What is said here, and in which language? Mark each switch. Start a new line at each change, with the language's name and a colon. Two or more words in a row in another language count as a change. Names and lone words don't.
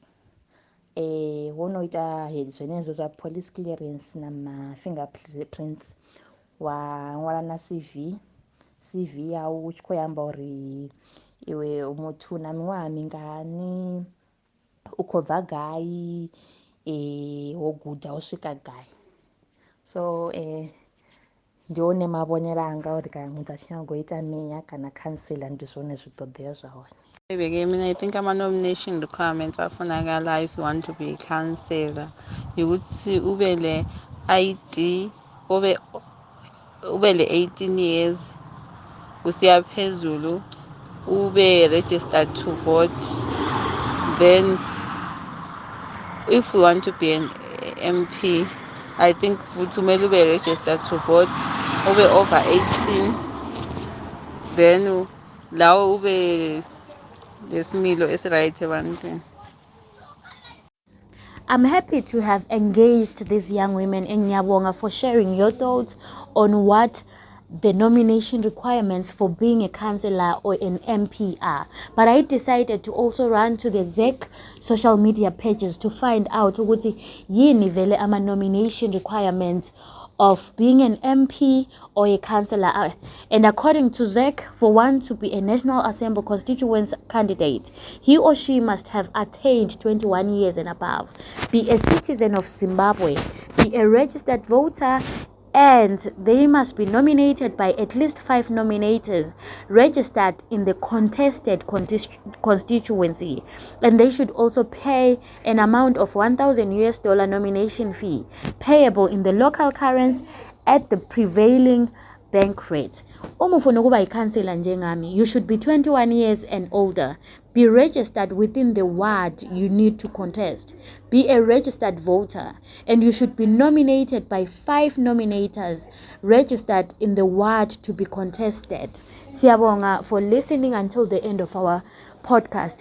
Venda: Wo no ita zwenezwo zwa
English: police clearance
Venda: na ma-fingerprints, wa ṅwala na CV yau u tshi khou amba uri iwe muthu na miṅwaha mingani, u khou bva gai, wo guda u swika gai. So ndi one mavhonelo anga uri kana muthu a tshi nyaga u ita meya kana councillor ndi zwone zwiṱoḓeo zwa hone.
English: I think ama-nomination requirements afunakala if you want to be a councillor
North Ndebele: ukuthi ube le-ID, ube le-18 years kusiya phezulu, ube
English: registered to vote. Then if you want to be an MP, I think
North Ndebele: futhi kumele ube
English: registered to vote, ube over 18, then
North Ndebele: lawo ube lesimilo esiright ebantwini.
English: I'm happy to have engaged these young women in Nyabonga for sharing your thoughts on what the nomination requirements for being a councillor or an MP are. But I decided to also run to the ZEC social media pages to find out
North Ndebele: ukuthi yini vele ama
English: nomination requirements of being an MP or a councillor. And according to ZEC, for one to be a National Assembly constituency candidate, he or she must have attained 21 years and above, be a citizen of Zimbabwe, be a registered voter, and they must be nominated by at least 5 nominators registered in the contested constituency, and they should also pay an amount of $1,000 nomination fee payable in the local currency at the prevailing bank rate.
North Ndebele: Uma ufuna ukuba ikhansela njengami,
English: you should be 21 years and older, be registered within the ward you need to contest, be a registered voter, and you should be nominated by 5 nominators registered in the ward to be contested. Siyabonga for listening until the end of our podcast.